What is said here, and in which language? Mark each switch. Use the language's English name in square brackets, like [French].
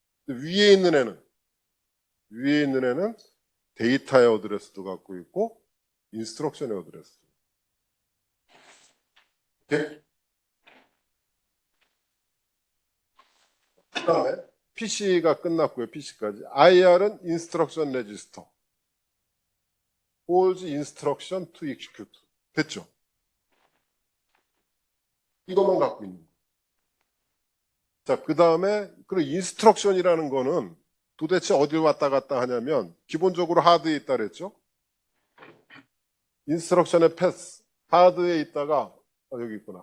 [Korean] 위에 있는 애는 데이터의 어드레스도 갖고 있고 인스트럭션의 어드레스도. 오케이? 그 다음에 PC가 끝났고요. PC까지. IR은 인스트럭션 레지스터. [English] holds instruction to execute. [Korean] 됐죠? 이것만 갖고 있는 거예요. 자, 그 다음에 그 인스트럭션이라는 거는 도대체 어딜 왔다 갔다 하냐면 기본적으로 하드에 있다 그랬죠? 인스트럭션의 패스. 하드에 있다가 여기 있구나.